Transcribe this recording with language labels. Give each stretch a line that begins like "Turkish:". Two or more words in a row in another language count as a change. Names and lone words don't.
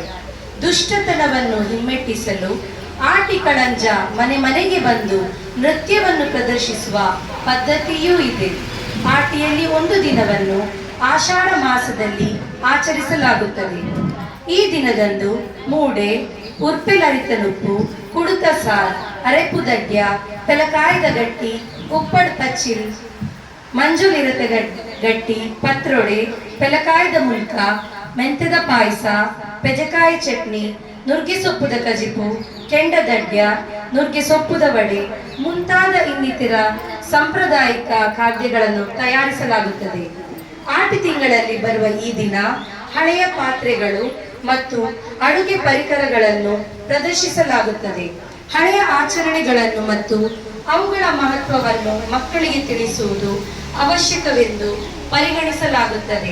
Kannada: ದುಷ್ಟತನವನ್ನು ಹಿಮ್ಮೆಟ್ಟಿಸಲು ಆಟಿ ಕಳಂಜ ಮನೆ ಮನೆಗೆ ಬಂದು ನೃತ್ಯವನ್ನು ಪ್ರದರ್ಶಿಸುವ ಪದ್ಧತಿಯೂ ಇದೆ. ಆಟಿಯಲ್ಲಿ ಒಂದು ದಿನವನ್ನು ಆಷಾಢ ಮಾಸದಲ್ಲಿ ಆಚರಿಸಲಾಗುತ್ತದೆ. ಈ ದಿನದಂದು ಮೂಡೆ, ಉರ್ಪೆಲರಿತನುಪ್ಪು, ಕುಡುತ ಸಾರ್, ಅರೆಪುದಡ್ಯ, ಪೆಲಕಾಯ್ದ ಗಟ್ಟಿ, ಉಪ್ಪಡ್ ಪಚ್ಚಿಲ್, ಮಂಜುಲಿರತ ಗಟ್ಟಿ, ಪತ್ರೊಡೆ, ಪೆಲಕಾಯ್ದ ಮುಲ್ಕ, ಮೆಂತೆದ ಪಾಯಸ, ಪೆಜಕಾಯಿ ಚಟ್ನಿ, ನುರ್ಗೆ ಸೊಪ್ಪುದ ಕಜಿಪು, ಕೆಂಡದಡ್ಯ, ನುರ್ಗೆ ಸೊಪ್ಪುದ ವಡೆ ಮುಂತಾದ ಇನ್ನಿತರ ಸಾಂಪ್ರದಾಯಿಕ ಖಾದ್ಯಗಳನ್ನು ತಯಾರಿಸಲಾಗುತ್ತದೆ. ಆಟಿ ತಿಂಗಳಲ್ಲಿ ಬರುವ ಈ ದಿನ ಹಳೆಯ ಪಾತ್ರೆಗಳು ಮತ್ತು ಅಡುಗೆ ಪರಿಕರಗಳನ್ನು ಪ್ರದರ್ಶಿಸಲಾಗುತ್ತದೆ. ಹಳೆಯ ಆಚರಣೆಗಳನ್ನು ಮತ್ತು ಅವುಗಳ ಮಹತ್ವವನ್ನು ಮಕ್ಕಳಿಗೆ ತಿಳಿಸುವುದು ಅವಶ್ಯಕವೆಂದು ಪರಿಗಣಿಸಲಾಗುತ್ತದೆ.